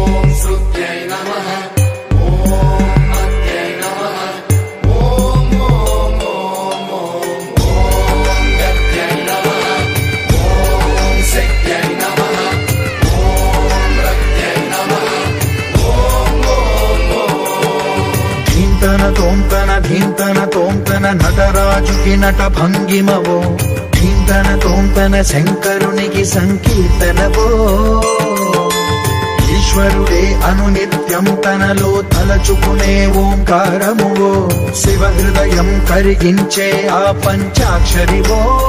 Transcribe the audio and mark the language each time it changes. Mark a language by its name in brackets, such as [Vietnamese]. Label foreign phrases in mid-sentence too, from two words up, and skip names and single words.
[Sanskrit] श्रुत्यै नमः ॐ मत्यै नमः ॐ ॐ ॐ ॐ गत्यै नमः ॐ शक्त्यै नमः ॐ रक्त्यै नमः [Telugu] ధీంతన తోంతన ధీంతన తోంతన నటరాజుకి నట భంగిమవో ధీంతన తోంతన శంకరునికి సంకీర్తనవో ఈశ్వరుడే అనునిత్యం తనలో తలచుకునే ఓంకారమువో శివ హృదయం కరిగించే ఆ పంచాక్షరివో